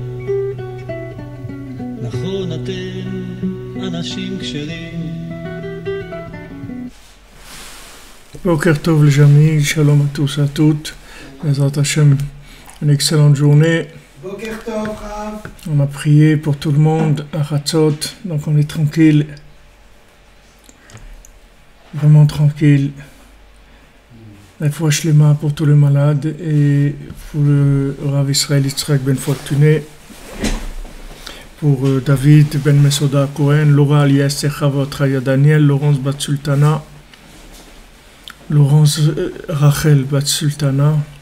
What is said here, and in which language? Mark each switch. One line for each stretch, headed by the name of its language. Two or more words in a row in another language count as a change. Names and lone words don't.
Hebrew: נכון אתם אנשים כשרים. בוקר טוב
French: les amis, shalom à tous et à toutes.
Hebrew: בעזרת השם,
French: une excellente journée.
Hebrew: בוקר טוב, רב.
French: On a prié pour tout le monde à Hatzot, donc on est tranquille. Vraiment tranquille. La foi shlema pour tous les malades et pour le Rav Israël Yitzhak Ben Fortuné, pour David Ben Mesoda Cohen, Laura Alias Chavot Raya Daniel, Laurence Bat Sultana, Laurence Rachel Bat Sultana.